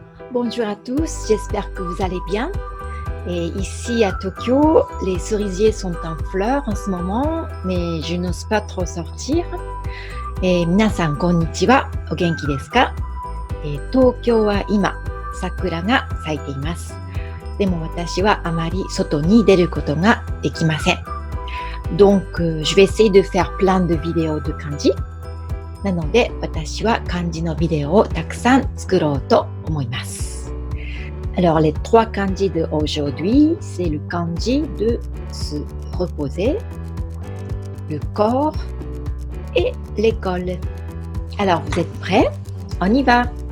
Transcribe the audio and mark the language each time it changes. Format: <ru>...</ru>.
<fr>Bonjour à tous, j'espère que vous allez bien. Et ici à Tokyo, les cerisiers sont en fleurs en ce moment, mais je n'ose pas trop sortir.</fr> <ja>皆さんこんにちは。お元気ですか？東京は今、桜が咲いています。でも私はあまり外に出ることができません。</ja> <fr>Donc, je vais essayer de faire plein de vidéos de kanji.</fr> <ja>なので、私は漢字のビデオをたくさん作ろうと思います。</ja> <fr>Alors, les trois kanji de aujourd'hui, c'est le kanji de se reposer, le corps et l'école. Alors, vous êtes prêts? On y va!</fr>